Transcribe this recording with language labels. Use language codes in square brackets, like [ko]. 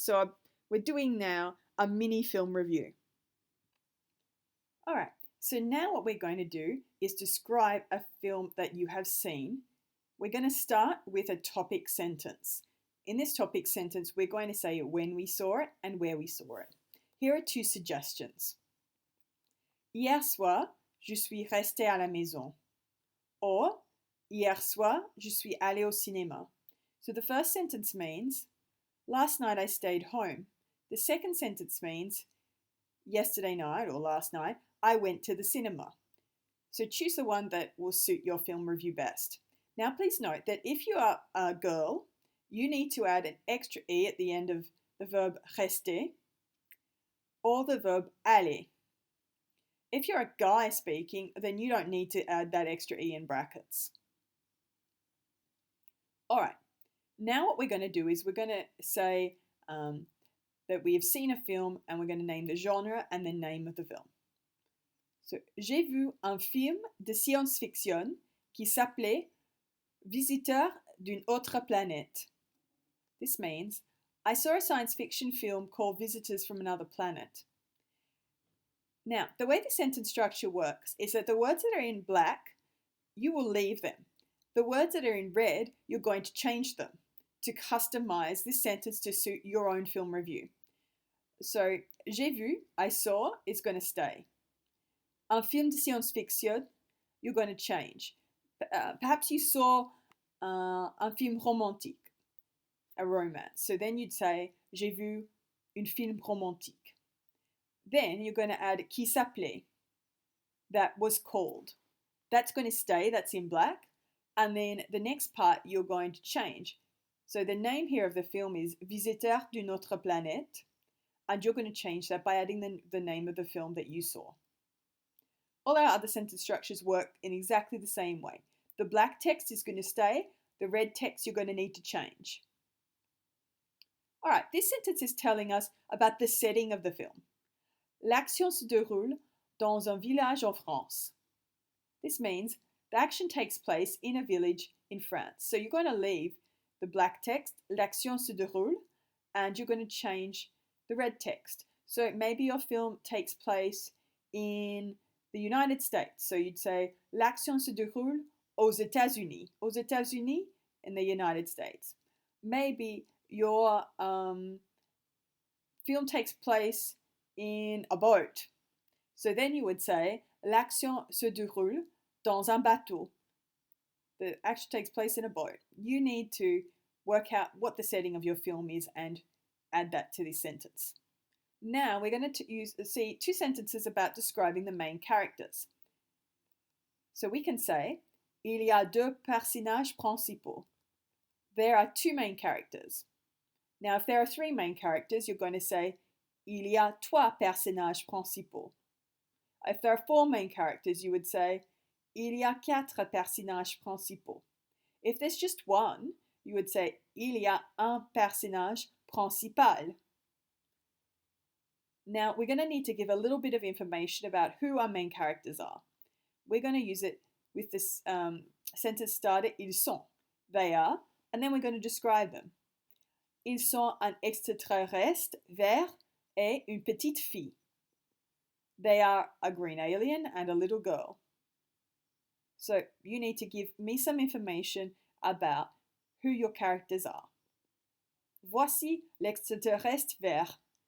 [en] So we're doing now a mini film review. All right, so now what we're going to do is describe a film that you have seen. We're going to start with a topic sentence. In this topic sentence, we're going to say when we saw it and where we saw it. Here are two suggestions. [fr] Hier soir, je suis restée à la maison. Or, hier soir, je suis allée au cinéma. [en] So the first sentence means, last night I stayed home. The second sentence means, yesterday night or last night, I went to the cinema. So choose the one that will suit your film review best. Now please note that if you are a girl, you need to add an extra E at the end of the verb rester or the verb aller. If you're a guy speaking, then you don't need to add that extra E in brackets. All right, now what we're going to do is we're going to say that we have seen a film and we're going to name the genre and the name of the film. [fr] So, j'ai vu un film de science-fiction qui s'appelait Visiteur d'une autre planète. [en] This means I saw a science fiction film called Visitors from Another Planet. Now, the way the sentence structure works is that the words that are in black, you will leave them. The words that are in red, you're going to change them to customize this sentence to suit your own film review. So, [fr] j'ai vu, [en] I saw, is going to stay. [fr] Un film de science-fiction, [en] you're going to change. Perhaps you saw [fr] un film romantique, [en] a romance. So then you'd say, [fr] j'ai vu un film romantique. [en] Then you're going to add [fr] qui s'appelait, [en] that was called. That's going to stay, that's in black. And then the next part you're going to change. So the name here of the film is Visiteur d'une autre planète. And you're going to change that by adding the name of the film that you saw. All our other sentence structures work in exactly the same way. The black text is going to stay, the red text you're going to need to change. All right, this sentence is telling us about the setting of the film. [fr] L'action se déroule dans un village en France. [en] This means the action takes place in a village in France. So you're going to leave the black text, [fr] l'action se déroule, [en] and you're going to change the red text. So maybe your film takes place in the United States. So you'd say [fr] l'action se déroule aux États-Unis. Aux États-Unis, [en] in the United States. Maybe your film takes place in a boat. So then you would say [fr] l'action se déroule dans un bateau. [en] The action takes place in a boat. You need to work out what the setting of your film is and add that to this sentence. Now we're going to see two sentences about describing the main characters. So we can say, [fr] il y a deux personnages principaux. [en] There are two main characters. Now if there are three main characters, you're going to say, [fr] il y a trois personnages principaux. [en] If there are four main characters, you would say, [fr] il y a quatre personnages principaux. [en] If there's just one, you would say, [fr] il y a un personnage principal. [en] Now, we're going to need to give a little bit of information about who our main characters are. We're going to use it with this sentence starter, [fr] ils sont. [en] They are, and then we're going to describe them. [fr] Ils sont un extraterrestre vert et une petite fille. [en] They are a green alien and a little girl. So you need to give me some information about who your characters are. [fr] Voici l'extraterrestre vert.